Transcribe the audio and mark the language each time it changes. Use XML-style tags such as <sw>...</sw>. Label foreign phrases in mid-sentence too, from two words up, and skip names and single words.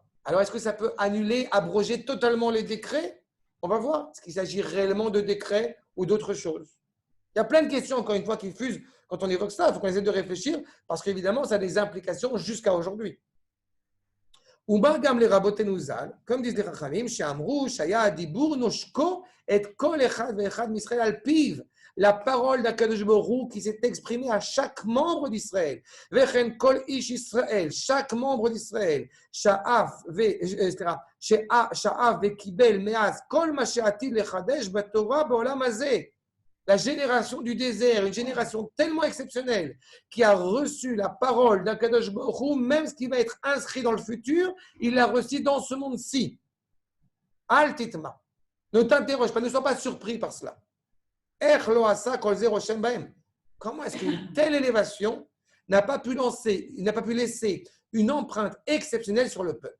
<fr>Alors, est-ce que ça peut annuler, abroger totalement les décrets? On va voir. Est-ce qu'il s'agit réellement de décrets ou d'autre chose? Il y a plein de questions, encore une fois, qui fusent quand on évoque ça. Il faut qu'on essaie de réfléchir parce qu'évidemment, ça a des implications jusqu'à aujourd'hui.</fr> <he>ובא גם לרבותינו ז"ל,</he> <fr>comme disent les Chachamim,</fr> <he>שאמרו שהיה הדיבור נושקו את כל אחד ואחד מישראל על פיו.</he> <fr>La parole d'Akadosh Baruch Hu qui s'est exprimée à chaque membre d'Israël.</fr> <he>וכן כל איש ישראל,</he> <fr>chaque membre d'Israël.</fr> <he>שאף קיבל מאז כל מה שעתיד לחדש בתורה בעולם הזה.</he> <fr>La génération du désert, une génération tellement exceptionnelle qui a reçu la parole d'Akadosh Baruch Hu, même ce qui va être inscrit dans le futur, il l'a reçu dans ce monde-ci.</fr> <he>אל תתמה.</he> <fr>Ne t'interroge pas, ne sois pas surpris par cela. Comment est-ce qu'une telle élévation n'a pas pu laisser une empreinte exceptionnelle sur le peuple?</fr>